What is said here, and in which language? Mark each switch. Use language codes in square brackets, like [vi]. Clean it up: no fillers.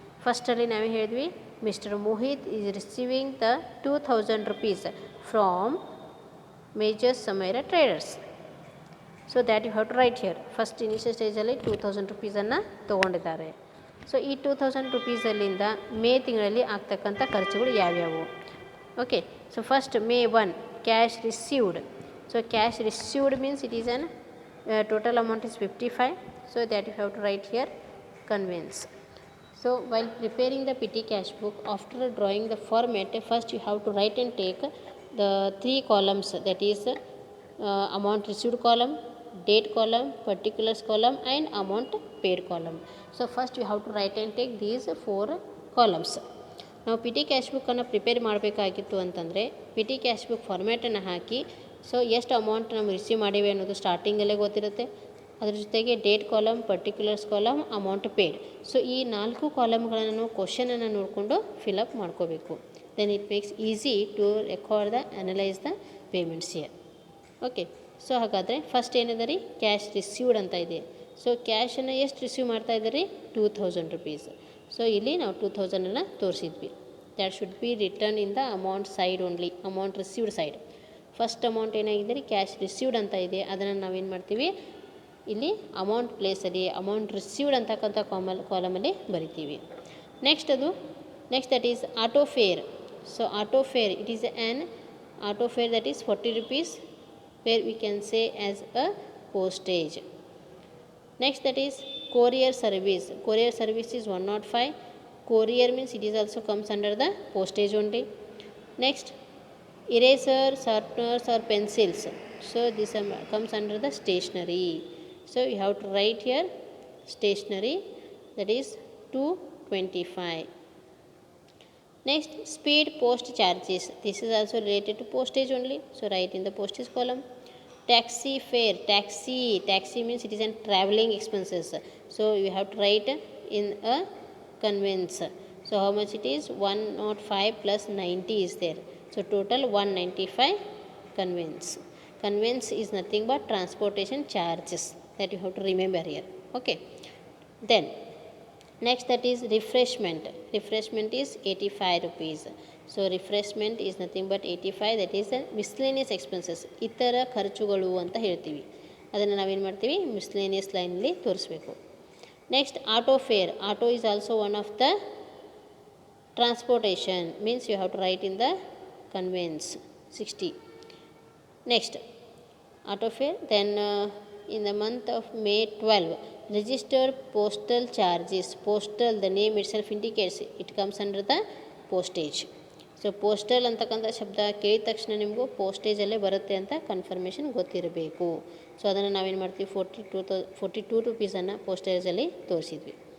[kn] ಫಸ್ಟಲ್ಲಿ ನಾವೇ ಹೇಳಿದ್ವಿ, [en] Mister Mohit is receiving the 2000 rupees from majors Samaira traders. So that you have to write here. [kn] First initial ಸ್ಟೇಜಲ್ಲಿ 2000 rupeesನ್ನು ತೊಗೊಂಡಿದ್ದಾರೆ. So ಈ 2000 rupeesಲ್ಲಿಂದ ಮೇ ತಿಂಗಳಲ್ಲಿ ಆಗ್ತಕ್ಕಂಥ ಖರ್ಚುಗಳು ಯಾವ್ಯಾವು? [en] Okay. So first May 1 cash received. So cash received means it is an total amount is 55. So that you have to write here conveyance. So while preparing the petty cash book, after drawing the format, first you have to write and take the 3 columns, that is amount received column, date column, particulars column and amount paid column. So first you have to write and take these 4 columns. [kn] ನಾವು P T cash ಬುಕ್ಕನ್ನು prepare ಮಾಡಬೇಕಾಗಿತ್ತು ಅಂತಂದರೆ P T cash book ಫಾರ್ಮ್ಯಾಟನ್ನು ಹಾಕಿ so ಎಷ್ಟು amount ನಾವು receive ಮಾಡೀವಿ ಅನ್ನೋದು ಸ್ಟಾರ್ಟಿಂಗಲ್ಲೇ ಗೊತ್ತಿರುತ್ತೆ. ಅದ್ರ ಜೊತೆಗೆ date column, particulars column, amount paid. So ಈ 4 ಕಾಲಮ್ಗಳನ್ನು ನಾವು ಕ್ವಶನನ್ನು ನೋಡಿಕೊಂಡು ಫಿಲಪ್ ಮಾಡ್ಕೋಬೇಕು. [en] Then it makes easy to record the analyse the payments here. [kn] Okay. So ಹಾಗಾದರೆ ಫಸ್ಟ್ ಏನಿದೆ ರೀ? ಕ್ಯಾಶ್ ರಿಸೀವ್ಡ್ ಅಂತ ಇದೆ. ಸೊ ಕ್ಯಾಶನ್ನು ಎಷ್ಟು ರಿಸೀವ್ ಮಾಡ್ತಾ ಇದ್ದಾರೆ? 2000 rupees. ಸೊ ಇಲ್ಲಿ ನಾವು 2000 ತೋರಿಸಿದ್ವಿ. [en] That should be return in the amount side only, amount received side. [kn] First amount ಏನಾಗಿದೆ ರೀ? ಕ್ಯಾಶ್ ರಿಸೀವ್ಡ್ ಅಂತ ಇದೆ. ಅದನ್ನು ನಾವೇನು ಮಾಡ್ತೀವಿ? ಇಲ್ಲಿ ಅಮೌಂಟ್ ಪ್ಲೇಸಲ್ಲಿ ಅಮೌಂಟ್ ರಿಸೀವ್ಡ್ ಅಂತಕ್ಕಂಥ ಕಾಲಮಲ್ಲಿ ಬರಿತೀವಿ. [en] Next that is auto fare. So auto fare, it is an auto fare that is 40 rupees where we can say as a postage. Next that is courier service. Courier service is 105. Courier means it is also comes under the postage only. Next eraser, sharpeners or pencils. So this comes under the stationery. So you have to write here stationery, that is 225. Next, speed post charges. This is also related to postage only. So write in the postage column. Taxi fare. Taxi means it is a traveling expenses. So you have to write in a conveyance. So how much it is? 105 plus 90 is there. So total 195 conveyance. Conveyance is nothing but transportation charges, that you have to remember here. Okay. Then next, that is refreshment. Refreshment is 85 rupees. So refreshment is nothing but 85, that is the miscellaneous expenses. [kn] ಇತರ ಖರ್ಚುಗಳು ಅಂತ ಹೇಳ್ತೀವಿ. ಅದನ್ನು ನಾವೇನು ಮಾಡ್ತೀವಿ, miscellaneous ಲೈನಲ್ಲಿ ತೋರಿಸ್ಬೇಕು. Next, auto fair. [en] Auto is also one of the transportation, means you have to write in the conveyance 60. Next, auto fare. Then in the month of May 12, registered postal charges. Postal, the name itself indicates it comes under the postage. [kn] So postal ಅಂತಕ್ಕಂಥ ಶಬ್ದ ಕೇಳಿದ ತಕ್ಷಣ ನಿಮಗೂ ಪೋಸ್ಟೇಜಲ್ಲೇ ಬರುತ್ತೆ ಅಂತ confirmation ಗೊತ್ತಿರಬೇಕು. So ಅದನ್ನು ನಾವೇನು ಮಾಡ್ತೀವಿ, 42 ರುಪೀಸನ್ನು ಪೋಸ್ಟೇಜಲ್ಲಿ ತೋರಿಸಿದ್ವಿ.